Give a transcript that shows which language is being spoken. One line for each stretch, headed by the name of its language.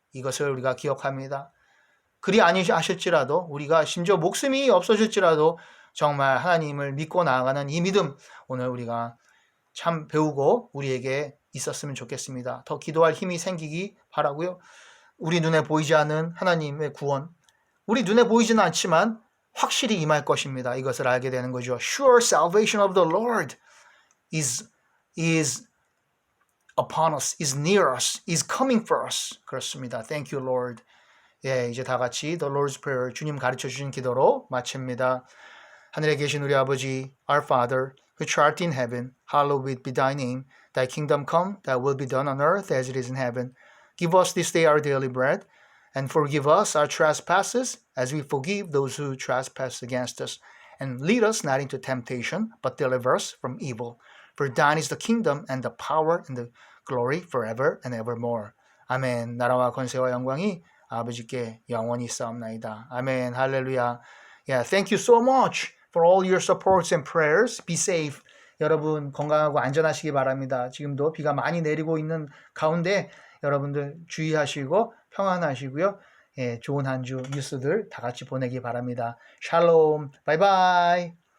Korean: 이것을 우리가 기억합니다. 그리 아니하실지라도 우리가 심지어 목숨이 없어질지라도 정말 하나님을 믿고 나아가는 이 믿음 오늘 우리가 참 배우고 우리에게 있었으면 좋겠습니다. 더 기도할 힘이 생기기 바라고요. 우리 눈에 보이지 않는 하나님의 구원 우리 눈에 보이지는 않지만 확실히 임할 것입니다. 이것을 알게 되는 거죠.
English: Sure salvation of the Lord is upon us, is near us, is coming for us.
Korean: 그렇습니다.
English: Thank you, Lord.
Korean: 예, 이제 다 같이
English: The Lord's Prayer
Korean: 주님 가르쳐 주신 기도로 마칩니다. 하늘에 계신 우리 아버지,
English: Our Father, which art in heaven, hallowed be thy name. Thy kingdom come, thy will be done on earth as it is in heaven. Give us this day our daily bread, and forgive us our trespasses, as we forgive those who trespass against us. And lead us not into temptation, but deliver us from evil. For thine is the kingdom, and the power, and the glory, forever and evermore.
Korean: 아멘. 나라와 권세와 영광이 아버지께 영원히 있사옵나이다. 아멘. 할렐루야.
English: Yeah, thank you so much for all your supports and prayers. Be safe.
Korean: 여러분 건강하고 안전하시기 바랍니다. 지금도 비가 많이 내리고 있는 가운데 여러분들 주의하시고 평안하시고요. 예, 좋은 한 주 뉴스들 다 같이 보내기 바랍니다. 샬롬. 바이바이.